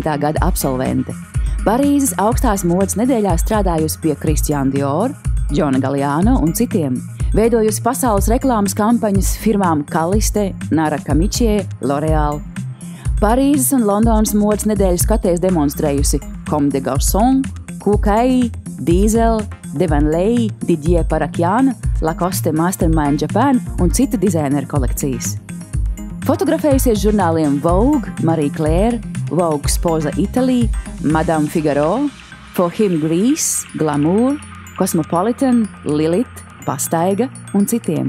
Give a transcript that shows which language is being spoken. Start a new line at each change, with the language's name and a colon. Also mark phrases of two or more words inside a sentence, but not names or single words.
Latvian: gada absolvente. Parīzes augstās modes nedēļā strādājusi pie Christian Dior, Giorgio Galliano un citiem. Veidojusi pasaules reklāmas kampaņas firmām Kaliste, Nara Kamičie, L'Oreal. Parīzes un Londonas modes nedēļas skatēs demonstrējusi Comme des Garçons, Kūkai, Diesel, Devan Lei, Didier Parakiana, Lacoste Mastermind Japan un citu dizaineru kolekcijas. Fotografējusies žurnāliem Vogue, Marie Claire, Vogue Sposa Italy, Madame Figaro, For Him Greece, Glamour, Cosmopolitan, Lilith, Pastaiga un citiem.